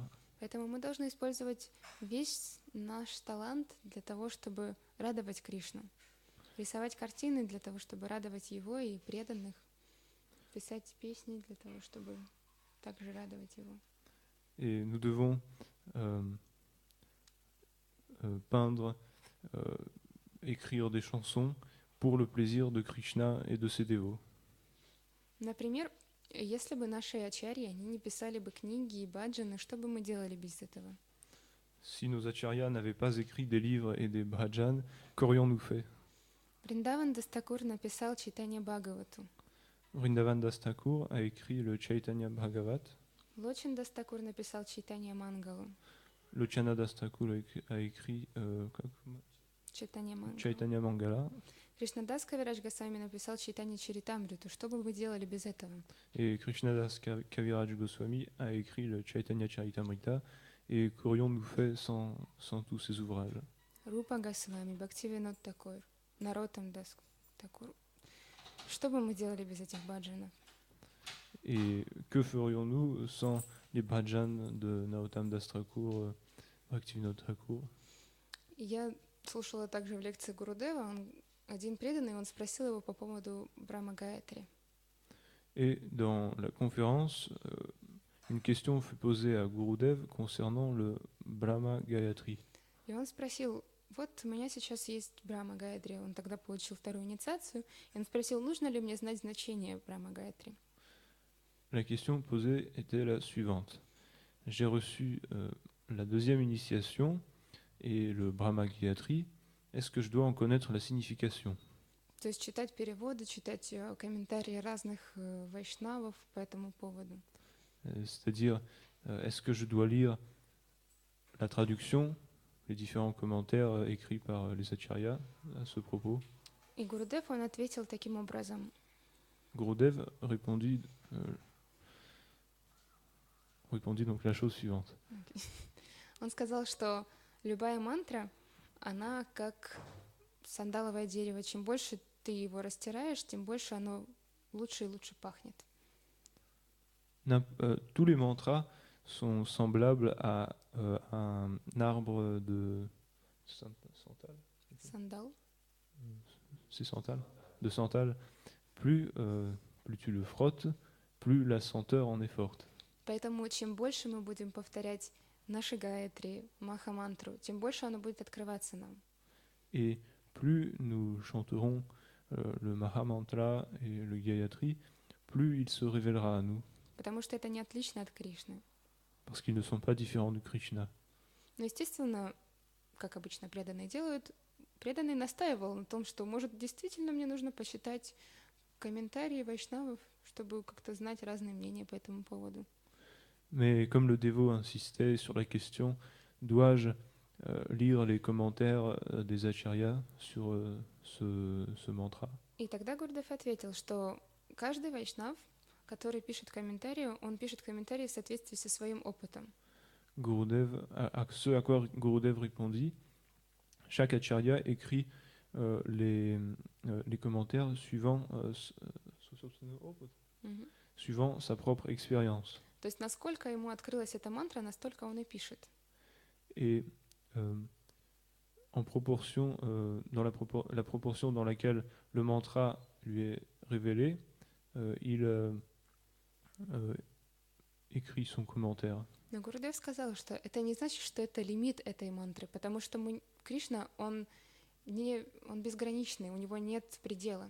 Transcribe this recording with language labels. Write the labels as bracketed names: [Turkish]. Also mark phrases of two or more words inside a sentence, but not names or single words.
[Russian] Поэтому мы должны использовать весь наш талант для того, чтобы радовать Кришну. Рисовать картины для того, чтобы радовать Его и преданных. Писать песни для того, чтобы также радовать Его. [French] Et nous devons peindre, écrire des chansons pour le plaisir de Krishna et de ses dévots. [Russian] Например, если бы наши ачарьи, они не писали бы книги и баджаны, что бы мы делали без этого? [French] Si nos acharyas n'avaient pas écrit des livres et des bhajans, qu'aurions-nous fait? [Russian] Вриндаван Дастакур написал Чайтанья Бхагавату. [French] Vrindavan Das Thakur a écrit le Chaitanya Bhagavat. [Russian] Лочин Дастакур написал Чайтанья Мангалу. [French] Lochana Das Thakur a écrit Чайтанья Мангала. Chaitanya Mangala. [Russian] Кришнадас Кавирадж Госвами написал Чайтанья Чаритамриту. Что бы вы делали без этого? [French] Et Krishnadas Kaviraj Goswami a écrit le Chaitanya Charitamrita. Et qu'aurions-nous fait sans tous ces ouvrages? [Russian] Рупа Госвами, Бхактивинод Такур, Наротам Дас Такур. Что бы мы делали без этих баджанов? [French] Et que ferions-nous sans les bhajans de Narottam Das Thakur, Bhaktivinoda Thakur? [Russian] Я слушала также в лекции Гурудева, один преданный, он спросил его по поводу Брахма Гаятри. [French] Et dans la conférence, une question fut posée à Gurudev concernant le Brahma Gayatri. [Russian] И он спросил, вот у меня сейчас есть Брахма Гаятри, он тогда получил вторую инициацию, и он спросил, нужно ли мне знать значение Брахма Гаятри. [French] La question posée était la suivante. J'ai reçu la deuxième initiation et le Brahma Gayatri. Est-ce que je dois en connaître la signification? [Russian] То есть читать переводы, читать комментарии разных вайшнавов по этому поводу. [French] C'est-à-dire, est-ce que je dois lire la traduction, les différents commentaires écrits par les acharyas à ce propos. [Russian] И Гурудев, он ответил таким образом. [French] Gurudev répondit donc la chose suivante. [Russian] Он сказал, что любая мантра, она как сандаловое дерево. Чем больше ты его растираешь, тем больше оно лучше и лучше пахнет. [French] Tous les mantras sont semblables à un arbre de santal. [Russian] Сандал. [French] C'est santal. De santal. Plus tu le frottes, plus la senteur en est forte. [Russian] Поэтому чем больше мы будем повторять наши гаятри, маха-мантру, тем больше оно будет открываться нам. [French] Et plus nous chanterons le Mahamantra et le Gayatri, plus il se révélera à nous. [Russian] Потому что это не отлично от Кришны. [French] Parce qu'ils ne sont pas différents du Krishna. [Russian] Но, естественно, как обычно преданные делают, преданный настаивал на том, что, может, действительно мне нужно посчитать комментарии вайшнавов, чтобы как-то знать разные мнения по этому поводу. [French] Mais comme le dévot insistait sur la question, dois-je lire les commentaires des acharyas sur ce mantra? [Russian] И тогда Гурдев ответил, что каждый вайшнав, который пишет комментарии, он пишет комментарии в соответствии со своим опытом. [French] Ce à quoi Gurudev répondit, chaque acharya écrit les commentaires suivant sa propre expérience. [Russian] То есть насколько ему открылась эта мантра, настолько он и пишет. [French] Et en proportion, dans la proportion dans laquelle le mantra lui est révélé, il écrit son commentaire. [Russian] Но Гурудев сказал, что это не значит, что это лимит этой мантры, потому что Кришна, он безграничный, у него нет предела.